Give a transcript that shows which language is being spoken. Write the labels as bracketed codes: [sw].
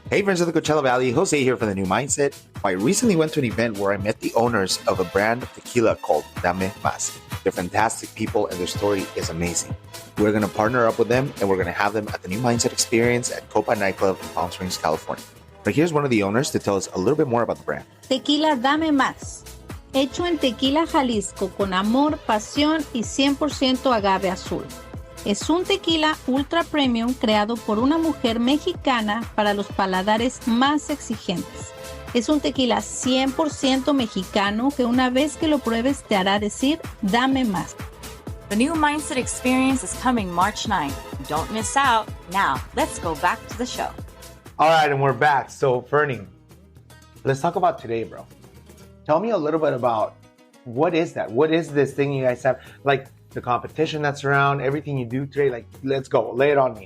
[en] Hey, friends of the Coachella Valley, Jose here from the New Mindset. I recently went to an event where I met the owners of a brand of tequila called Dame Más. They're fantastic people, and their story is amazing. We're going to partner up with them, and we're going to have them at the New Mindset Experience at Copa Nightclub in Palm Springs, California. But here's one of the owners to tell us a little bit more about the brand. [es] Tequila Dame Más. Hecho en Tequila, Jalisco, con amor, pasión y 100% agave azul. Es un tequila ultra premium creado por una mujer mexicana para los paladares más exigentes. Es un tequila 100% mexicano que una vez que lo pruebes te hará decir, dame más. [en] The New Mindset Experience is coming March 9th. Don't miss out. Now, let's go back to the show. All right, and we're back. So, Ferny, let's talk about today, bro. Tell me a little bit about what is that? What is this thing you guys have? Like the competition that's around, everything you do today. Like, let's go. Lay it on me.